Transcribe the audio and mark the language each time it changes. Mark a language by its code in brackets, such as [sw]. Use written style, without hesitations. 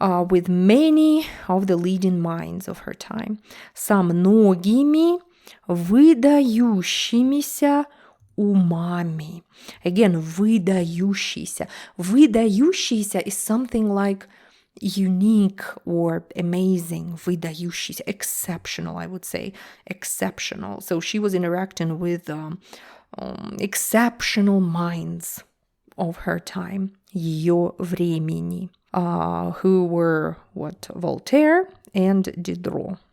[en] with many of the leading minds of her time. [ru] Со многими выдающимися умами. [en] Again, выдающийся. Выдающийся is something like unique or amazing. Выдающийся, exceptional, I would say. Exceptional. So she was interacting with exceptional minds of her time, [ru] ее времени, [en] who were Voltaire and Diderot.